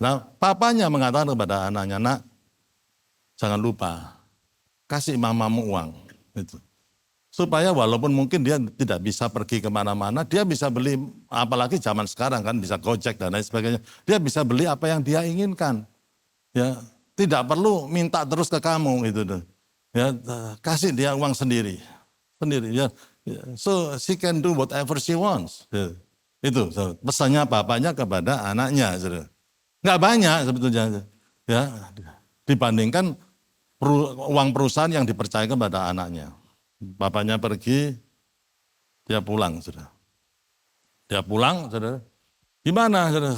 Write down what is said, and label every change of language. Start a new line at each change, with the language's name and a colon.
Indonesian: Nah, papanya mengatakan kepada anaknya, nak, jangan lupa kasih mamamu uang. Itu. Supaya walaupun mungkin dia tidak bisa pergi kemana-mana, dia bisa beli, apalagi zaman sekarang kan bisa Gojek dan lain sebagainya. Dia bisa beli apa yang dia inginkan. Ya, tidak perlu minta terus ke kamu gitu. Ya, kasih dia uang sendiri. Ya.
English: So she can do whatever she wants.
Indonesian: Ya. Itu pesannya bapaknya kepada anaknya. Nggak banyak sebetulnya. Ya, dibandingkan uang perusahaan yang dipercayakan kepada anaknya. Bapaknya pergi, dia pulang, saudara. Dia pulang, saudara. Gimana, saudara?